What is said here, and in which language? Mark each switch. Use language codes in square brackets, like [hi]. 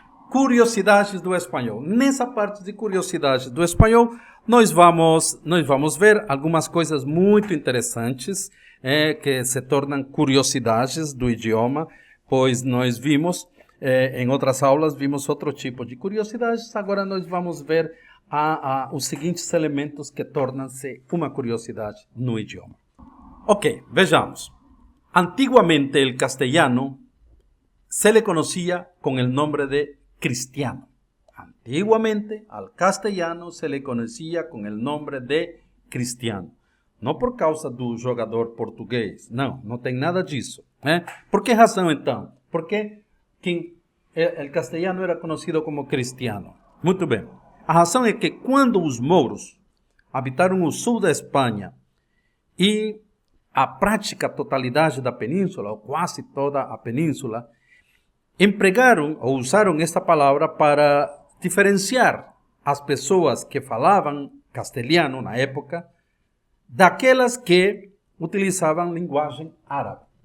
[pt] Curiosidades do espanhol. Nessa parte de curiosidades do espanhol, nós vamos ver algumas coisas muito interessantes que se tornam curiosidades do idioma, pois nós vimos, em outras aulas, vimos outro tipo de curiosidades. Agora nós vamos ver os seguintes elementos que tornam-se uma curiosidade no idioma. Ok, vejamos. [es] Antiguamente el castellano se le conocía con el nombre de cristiano. Antiguamente al castellano se le conocía con el nombre de cristiano. [pt] Não por causa do jogador português. Não tem nada disso. Por que razão então? [es] Porque el castellano era conocido como cristiano. [pt] Muito bem. A razão é que quando os mouros habitaram o sul da Espanha e a prática totalidade da península, ou quase toda a península, empregaram ou usaram esta palavra para diferenciar as pessoas que falavam castelhano na época daquelas que utilizavam linguagem árabe.